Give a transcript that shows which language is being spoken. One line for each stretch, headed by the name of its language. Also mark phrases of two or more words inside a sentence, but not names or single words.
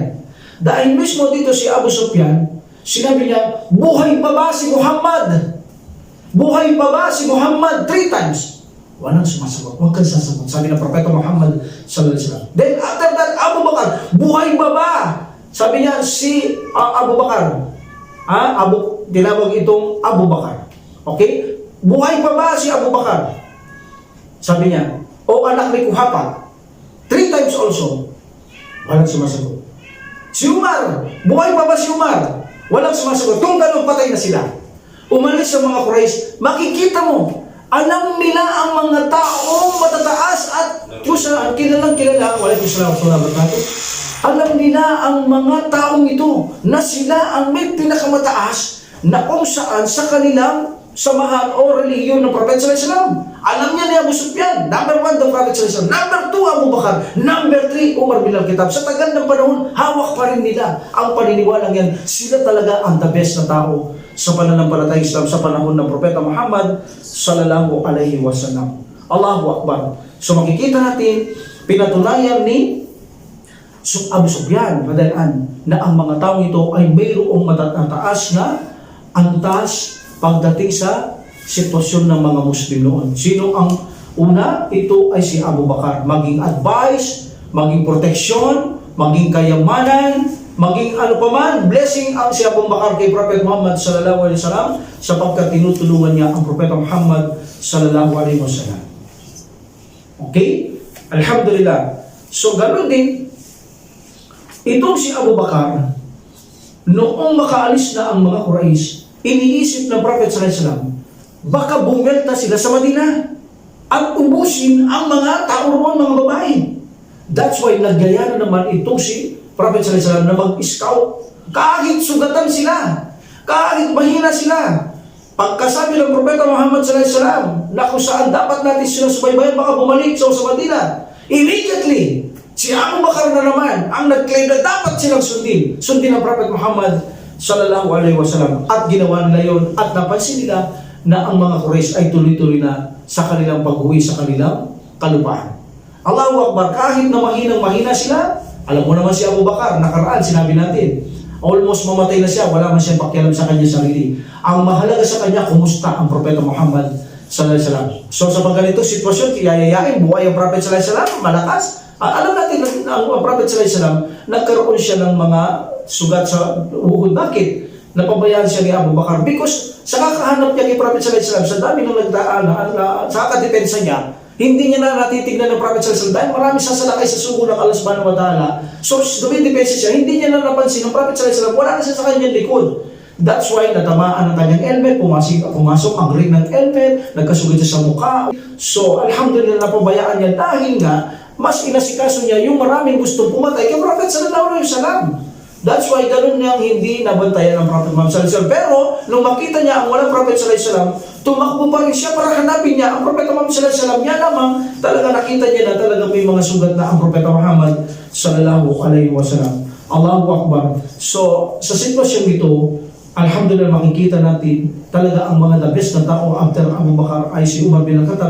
Filipino: Dahil mismo dito si Abu Sufyan, sinabi niya, buhay pa ba si Muhammad? Buhay pa ba si Muhammad? 3 times. Walang sumasagot. Huwag kang sasagot. Sabi ng Propeta Muhammad
Arabic: sallallahu alaihi wasallam.
English: Then after that, Abu Bakar,
Filipino: buhay pa ba? Sabi niya si Abu Bakar. Tinawag itong Abu Bakar. Okay? Buhay pa ba si Abu Bakar? Sabi niya, o anak ni Kuhafa.
English: 3 times also.
Filipino: Walang sumasagot. Si Umar, buhay pa ba si Umar? Walang sumasagot. Kung ganun, patay na sila. Umalis sa mga Quraysh, makikita mo, alam nila ang mga taong matataas at kilalang kilala, alam nila ang mga taong ito na sila ang may pinakamataas na kung saan sa kanilang samahan o reliyon ng Prophet
Arabic: sallallahu alaihi wasallam.
Filipino: Alam niya ni Abu Sufyan,
English: number 1 the Prophet
Arabic: sallallahu alaihi wasallam,
English: number 2 Abu Bakar, number 3 Umar bin Al-Khattab.
Filipino: Sa tagal ng panahon, hawak pa rin nila ang paniniwalang yan. Sila talaga ang
English: the best
Filipino: na tao sa pananampalatayang Islam sa panahon ng Propeta Muhammad
Arabic: sallallahu alaihi wasallam. Allahu Akbar.
Filipino: So makikita natin, pinatunayan ni Abu Sufyan na ang mga taong ito ay mayroong matataas na antas pagdating sa sitwasyon ng mga Muslim noon. Sino ang una? Ito ay si Abu Bakar. Maging advice, maging proteksyon, maging kayamanan, maging ano pa man, blessing ang si Abu Bakar kay Prophet Muhammad
Arabic: sallallahu alaihi wasallam
Filipino: sapagkat tinutulungan niya ang Propeta Muhammad
Arabic: sallallahu alaihi wasallam.
Filipino: Okay? Alhamdulillah. So ganoon din, itong si Abu Bakar, noong makaalis na ang mga Quraysh, iniisip ng Prophet
Arabic: sallallahu alaihi wasallam,
Filipino: baka bumelta sila sa Madina at ubusin ang mga tao roon, mga babae.
English: That's why
Filipino: nagyaya na naman itong si Prophet
Arabic: sallallahu alaihi wasallam
Filipino: na mag-scout. Kahit sugatan sila, kahit mahina sila, pagkasabi ng Propeta Muhammad
Arabic: sallallahu alaihi wasallam
Filipino: na kung saan dapat natin sila subaybayan, baka bumalik sa Madina, immediately si Abu Bakar na naman ang nag-claim na dapat silang sundin ang Prophet Muhammad
Arabic: sallallahu alaihi wasallam,
Filipino: at ginawa nila yon at napansin nila na ang mga Quraysh ay tuloy-tuloy na sa kanilang pag-uwi sa kanilang kalupaan.
Arabic: Allahu Akbar,
Filipino: kahit na mahinang-mahina sila, alam mo naman si Abu Bakar, nakaraan, sinabi natin, almost mamatay na siya, wala man siyang pakialam sa kanya sarili. Ang mahalaga sa kanya, kumusta ang Propeta Muhammad
Arabic: sallallahu alaihi wasallam.
Filipino: So sa ganitong sitwasyon, yayayain, buhay ang Prophet
Arabic: sallallahu alaihi wasallam,
Filipino: malakas. Alam natin na ang Prophet
Arabic: sallallahu alaihi wasallam,
Filipino: nagkaroon siya ng mga sugat sa uhod. Bakit? Napabayaan siya ni Abu Bakar because sa kakahanap niya kay Prophet
Arabic: sallallahu alaihi wasallam,
Filipino: sa dami ng nagdaan, sa kadepensa niya, hindi niya na natitignan ng Prophet
Arabic: sallallahu alaihi wasallam
Filipino: dahil marami sasalakay sa sugo ng Allah
Arabic: subhanahu wa ta'ala.
Filipino: So dumidepensa siya, hindi niya na napansin ng Prophet
Arabic: sallallahu alaihi wasallam,
Filipino: wala na siya sa kanyang likod.
English: That's why
Filipino: natamaan ang kanyang helmet, pumasok ang ring ng helmet, nagkasugat siya sa mukha. So alhamdulillah, napabayaan niya dahil nga mas inasikaso niya yung maraming gustong pumatay kay Prophet
Arabic: sallallahu alaihi wasallam.
English: That's why
Filipino: ganun niyang hindi nabantayan ng Prophet Muhammad
Arabic: sallallahu alaihi wasallam.
Filipino: Pero nung makita niya ang walang Prophet
Arabic: sallallahu alaihi wasallam,
Filipino: tumakbo pa rin siya para hanapin niya ang Prophet Muhammad
Arabic: sallallahu alaihi wasallam.
Filipino: Niya naman talaga nakita niya na talaga may mga sugat na ang Prophet Muhammad
Arabic: sallallahu alaihi wasallam. Allahu Akbar.
Filipino: So sa sitwasyon ito, alhamdulillah, makikita natin talaga ang mga
English: the best
Filipino: na tao after Abu Bakar ay si Umar bin Al-Khattab.